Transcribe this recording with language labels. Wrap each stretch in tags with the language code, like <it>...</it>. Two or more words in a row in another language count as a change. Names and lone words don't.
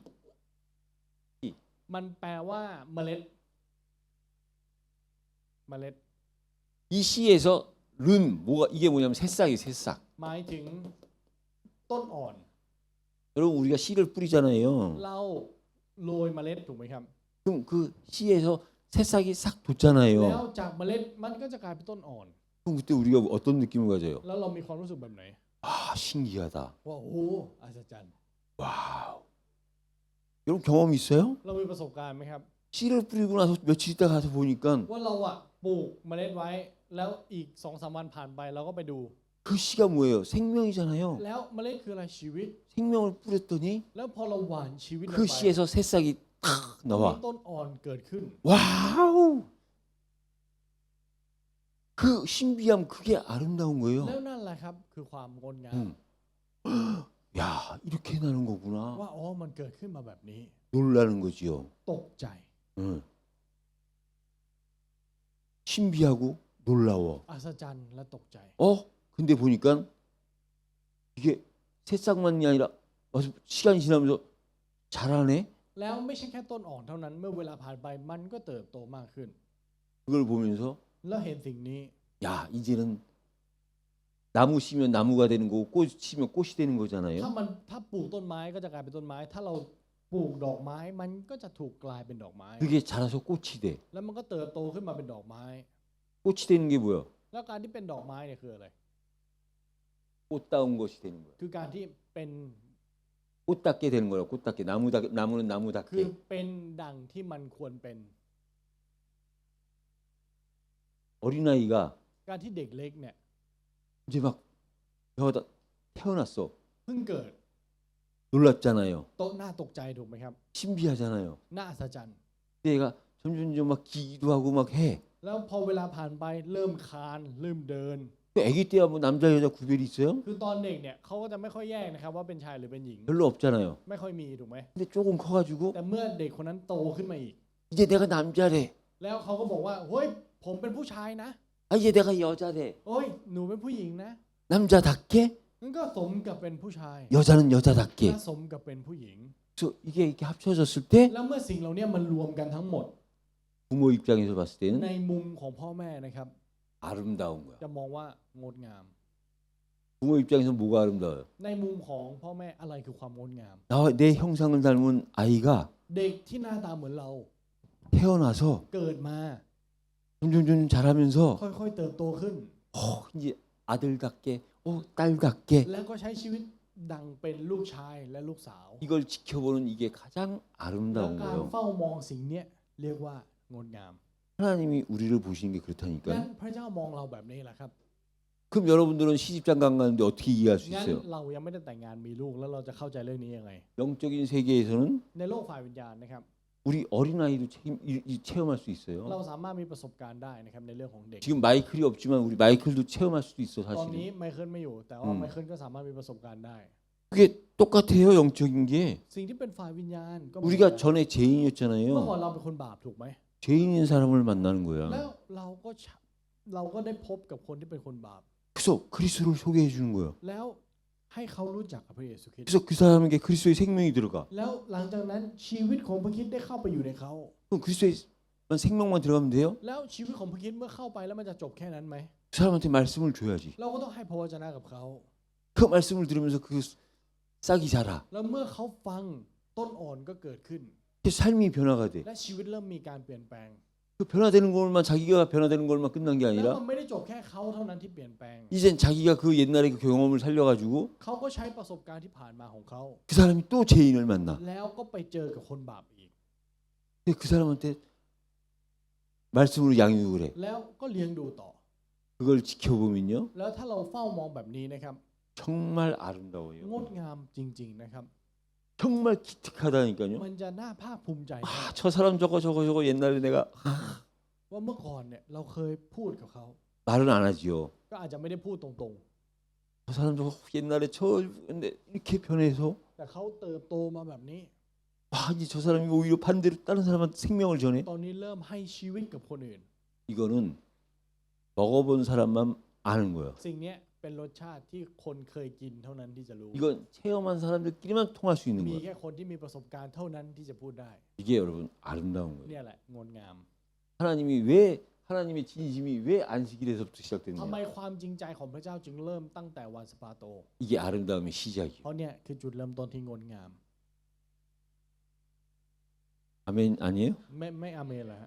<th>มันแปลว่าเมล็ด</th> <ko>이 씨에서 른 뭐가 이게 뭐냐면 새싹이 새싹.</ko> <th>หมายถึงต้นอ่อน</th> <ko>여러분 우리가 씨를 뿌리잖아요.</ko> <th>เราโรยเมล็ดถูกไหมครับ</th> <ko>그럼 그 씨에서 새싹이 싹</ko> <th>แล้ว</th> <ko>돋잖아요.</ko> <th>จากเมล็ดมันก็จะกลายเป็นต้นอ่อน</th> <ko>그럼 그때 우리가 어떤 느낌을 가져요?</ko> <th>แล้วเรามีความรู้สึกแบบไหน</th> <ko>아 신기하다.</ko> <th>ว่าโอ้โหอัศจรรย์</th> <ko>와우. 여러분 경험 있어요?</ko> <th>เรามีประสบการณ์ไหมครับ</th> <ko>씨를 뿌리고 나서 며칠 있다 가서 보니까</ko> <th>ว่าเราอะปลูกเมล็ดไว้แล้วอีก 2-3 วันผ่านไปเราก็ไปดู</th> <ko>그 씨가 뭐예요? 생명이잖아요.</ko> <th>แล้วเมล็ดคืออะไรชีวิต</th> <ko>생명을 뿌렸더니</ko> <th>แล้วพอเราหว่านชีวิตลง</th> <ko>그</ko> <th>ไป</th> <ko>씨에서 새싹이 탁</ko> <th>มี</th> <ko>나와.</ko> <th>ต้นอ่อนเกิดขึ้น</th> <ko>와우. 그 신비함 그게 아름다운 거예요.</ko> <th>แล้วนั่นแหละครับคือความงดงาม</th> <ko>음. 야, 이렇게 나는 거구나.</ko> <th>ว่าอ๋อมันเกิดขึ้นมาแบบนี้</th> <ko>놀라는 거지요.</ko> <th>ตกใจ</th> <ko>응. 신비하고 놀라워.</ko> <th>อัศจรรย์และตกใจ</th> <ko>근데 보니까 이게 새싹만이 아니라 와서 시간이 지나면서 자라네.</ko> <th>แล้วไม่ใช่แค่ต้นอ่อนเท่านั้นเมื่อเวลาผ่านไปมันก็เติบโตมากขึ้น</th> <ko>그걸 보면서</ko> <th>แล้วเห็นสิ่งนี้</th> <ko>야, 이제는 나무 심으면 나무가 되는 거고 꽃 심으면 꽃이 되는 거잖아요.</ko> <th>ถ้าปลูกต้นไม้ก็จะกลายเป็นต้นไม้ ถ้าเราปลูกดอกไม้มันก็จะถูกกลายเป็นดอกไม้</th> <ko>그게 자라서 꽃이 돼.</ko> <th>แล้วมันก็เติบโตขึ้นมาเป็นดอกไม้</th> <ko>꽃이 되는 게 뭐야?</ko> <th>แล้วการที่เป็นดอกไม้เนี่ยคืออะไร</th> <ko>꽃다운 것이 되는 거야.</ko> <th>คือการที่เป็น</th> <ko>꽃답게 되는 거야. 꽃답게 나무는</ko> <th>คือ</th> <ko>나무답게.</ko> <th>เป็นดังที่มันควรเป็น</th> <ko>어린아이가</ko> <th>การที่เด็กเล็กเนี่ย</th> <ko>이제 막 배워다 태어났어.</ko> <th>เพิ่งเกิด</th> <ko>놀랍잖아요.</ko> <th>น่าตกใจถูกไหมครับ</th> <ko>신비하잖아요.</ko> <th>น่าอัศจรรย์</th> <ko>근데 얘가 점점 막 기도 하고 막 해.</ko> <th>แล้วพอเวลาผ่านไปเริ่มคลานเริ่มเดิน</th> <ko>그 아기 때야 뭐 남자 여자 구별이 있어요?</ko> <th>คือตอนเด็กเนี่ยเขาก็จะไม่ค่อยแยกนะครับว่าเป็นชายหรือเป็นหญิง</th> <ko>별로 없잖아요.</ko> <th>ไม่ค่อยมีถูกไหม</th> <ko>근데 조금 커가지고</ko> <th>แต่เมื่อเด็กคนนั้นโตขึ้นมาอีก</th> <ko>이제 내가 남자래.</ko> <th>แล้วเขาก็บอกว่าเฮ้ยผมเป็นผู้ชายนะ</th> <ko>아 이제 내가 여자래.</ko> <th>โอ้ยหนูเป็นผู้หญิงนะ</th> <ko>남자답게</ko> <th>นั่นก็สมกับเป็นผู้ชาย</th> <ko>여자는</ko> <th>และ</th> <ko>여자답게.</ko> <th>สมกับเป็นผู้หญิง</th> <ko>그래서 이게 이렇게 합쳐졌을 때</ko> <th>แล้วเมื่อสิ่งเหล่านี้มันรวมกันทั้งหมด</th> <ko>부모 입장에서 봤을</ko> <th>ใน</th> <ko>때는</ko> <th>มุมของพ่อแม่นะครับ</th> <ko>아름다운 거야.</ko> <th>จะมองว่างดงาม</th> <ko>부모 입장에서 뭐가 아름다워요?</ko> <th>ในมุมของพ่อแม่อะไรคือความงดงาม</th> <ko>나와 내 형상을 닮은 아이가</ko> <th>เด็กที่หน้าตาเหมือนเรา</th> <ko>태어나서</ko> <th>เกิดมา</th> <ko>점점 자라면서</ko> <th>ค่อยๆเติบโตขึ้น</th> <ko>이제 아들답게, 딸답게</ko> <th>แล้วก็ใช้ชีวิตดังเป็นลูกชายและลูกสาว</th> <ko>이걸 지켜보는 이게 가장</ko> <th>และ</th> <ko>아름다운</ko> <th>การ</th> <ko>거예요.</ko> <th>เฝ้ามองสิ่งเนี้ยเรียกว่างดงาม</th> <ko>하나님이 우리를 보시는 게</ko> <th>งั้น</th> <ko>그렇다니까.</ko> <th>พระเจ้ามองเราแบบนี้แหละครับ</th> <ko>그럼 여러분들은 시집장가 안 가는데 어떻게 이해할 수</ko> <th>งั้น</th> <ko>있어요?</ko> <th>เรายังไม่ได้แต่งงานมีลูกแล้วเราจะเข้าใจเรื่องนี้ยังไง</th> <ko>영적인 세계에서는</ko> <th>ในโลกฝ่ายวิญญาณนะครับ</th> <ko>우리 어린아이도 체험할 수</ko> <th>เรา</th> <ko>있어요.</ko> <th>สามารถมีประสบการณ์ได้นะครับในเรื่องของเด็ก</th> <ko>지금 마이클이 없지만 우리 마이클도 체험할 수도 있어</ko> <th>ตอนนี้</th> <ko>사실은.</ko> <th>ไมเคิลไม่อยู่ แต่ว่าไมเคิลก็สามารถมีประสบการณ์ได้</th> <ko>그게 똑같아요 영적인 게.</ko> <th>สิ่งที่เป็นฝ่ายวิญญาณก็เหมือนกัน</th> <ko>우리가 전에</ko> <th>เมื่อก่อน</th> <ko>죄인이었잖아요.</ko> <th>เราเป็นคนบาปถูกไหม</th> <ko>죄인인 사람을 만나는</ko> <th>แล้ว</th> <ko>거야.</ko> <th>เราก็ได้พบกับคนที่เป็นคนบาป</th> <ko>그래서 그리스도를 소개해 주는 거예요.</ko> <th>แล้วให้เขารู้จักกับพระเยซูคริสต์</th> <ko>그래서 그 사람에게 그리스도의 생명이 들어가.</ko> <th>แล้วหลังจากนั้นชีวิตของพระคริสต์ได้เข้าไปอยู่ในเขา</th> <ko>그럼 그리스도의 생명만 들어가면 돼요?</ko> <th>แล้วชีวิตของพระคริสต์เมื่อเข้าไปแล้วมันจะจบแค่นั้นไหม</th> <ko>그 사람한테 말씀을 줘야지.</ko> <th>เราก็ต้องให้พระวจนะกับเขา</th> <ko>그 말씀을 들으면서 그 싹이 자라.</ko> <th>แล้วเมื่อเขาฟังต้นอ่อนก็เกิดขึ้น</th> <ko>그래서 삶이 변화가 돼.</ko> <th>และชีวิตเริ่มมีการเปลี่ยนแปลง</th> <ko>그 변화되는 것만 자기가 변화되는 것만 끝난 게</ko> <th>แล้ว</th> <ko>아니라</ko> <th>มันไม่ได้จบแค่เขาเท่านั้นที่เปลี่ยนแปลง</th> <ko>이젠 자기가 그 옛날의 그 경험을 살려가지고</ko> <th>เขาก็ใช้ประสบการณ์ที่ผ่านมาของเขา</th> <ko>그 사람이 또 죄인을 만나.</ko> <th>แล้วก็ไปเจอกับคนบาปอีก</th> <ko>근데 그 사람한테 말씀으로 양육을 해.</ko> <th>แล้วก็เลี้ยงดูต่อ</th> <ko>그걸 지켜보면요</ko> <th>แล้วถ้าเราเฝ้ามองแบบนี้นะครับ</th> <ko>정말 아름다워요.</ko> <th>งดงามจริงๆนะครับ</th> <ko>정말 기특하다니까요.</ko> <th>มันจะน่าภาคภูมิใจมาก</th> <ko>저 사람 저거 옛날에 내가</ko> <th>ว่าเมื่อก่อนเนี่ยเราเคยพูดกับเขา</th> <ko>말은 안 하지요.</ko> <th>ก็อาจจะไม่ได้พูดตรง</th> <ko>저 사람 저거 옛날에 저 근데 이렇게 변해서</ko> <th>ๆ แต่เขาเติบโตมาแบบนี้</th> <ko>이제 저 사람이 오히려 반대로 다른 사람한테 생명을 전해.</ko> <th>ตอนนี้เริ่มให้ชีวิตกับคนอื่น</th> <ko>이거는 먹어본 사람만 아는 거예요.</ko> <th>สิ่งเนี้ยเป็นรสชาติที่คนเคยกินเท่านั้นที่จะรู้</th> <ko>이건 체험한 사람들끼리만 통할 수 있는</ko> <th>มี</th> <ko>거예요.</ko> <th>แค่คนที่มีประสบการณ์เท่านั้นที่จะพูดได้</th> <ko>이게 여러분 아름다운 거예요.</ko> <th>เนี่ยแหละงดงาม</th> <ko>하나님의 진심이 왜 안식일에서부터</ko> <th>ทำ</th> <ko>시작됐냐?</ko> <th>ไมความจริงใจของพระเจ้าจึงเริ่มตั้งแต่วันสปาโต</th> <ko>이게 아름다움의 시작이에요.</ko> <th>เพราะเนี่ยคือจุดเริ่มต้นที่งดงาม</th> <ko>아멘 아니에요?</ko> <th>ไม่อาเมนเหรอฮะ</th>